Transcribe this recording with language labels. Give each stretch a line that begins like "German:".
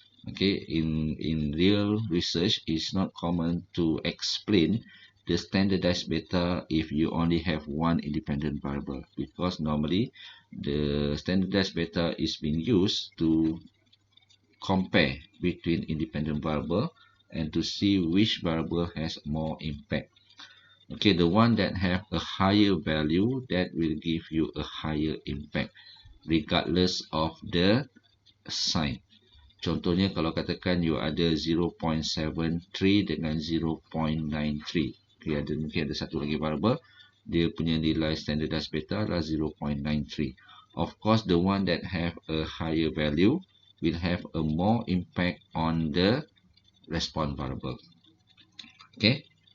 English: Okay, in real research it's not common to explain the standardized beta if you only have one independent variable, because normally the standardized beta is being used to compare between independent variable and to see which variable has more impact. Okay, the one that have a higher value, that will give you a higher impact regardless of the sign.
Malay: Contohnya kalau katakan you ada 0.73 dengan 0.93. Okay, mungkin ada satu lagi variable, dia punya nilai standardized beta adalah 0.93.
English: Of course, the one that have a higher value will have a more impact on the response variable. Okay.